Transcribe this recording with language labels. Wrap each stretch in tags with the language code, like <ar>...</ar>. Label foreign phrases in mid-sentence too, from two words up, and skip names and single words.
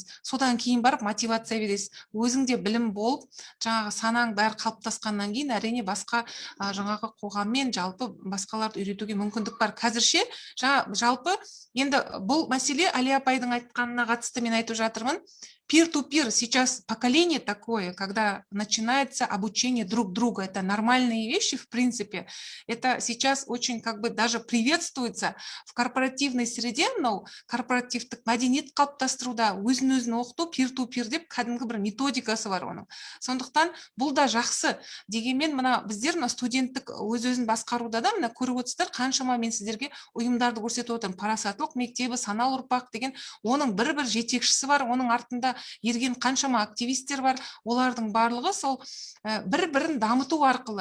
<kk>Содан кейін барып мотивация бересіз. Өзіңде білім болып, жаңағы санаң бәрі қалыптасқаннан кейін әрине басқа жаңағы қоғаммен жалпы басқаларды үйретуге мүмкіндік бар. Қазірше жалпы енді бұл мәселе Али апайдың айтқанына қатысты мен айтып жатырмын.</kk> <ru>Peer-to-peer сейчас поколение такое, когда начинается обучение друг друга. Это нормальные вещи, в принципе. Это сейчас очень как бы даже приветствуется в корпоративной среде, но</ru> <kk>корпоративтік мәдениет қалыптастыруда өзін оқыту peer-to-peer деп кәдімгі бір методикасы бар оның. Сондықтан бұл да жақсы. Дегенмен мына біздер студенттік өз-өзін басқаруда да мына көріп отырсыздар, қаншама мен сіздерге ұйымдарды көрсетіп отырмын. Парасаттылық мектебі, саналы ұрпақ деген, оның бір жетекшісі бар, оның артында ерген қаншама активистер бар, олардың барлығы сол бір-бірін дамыту арқылы.</kk>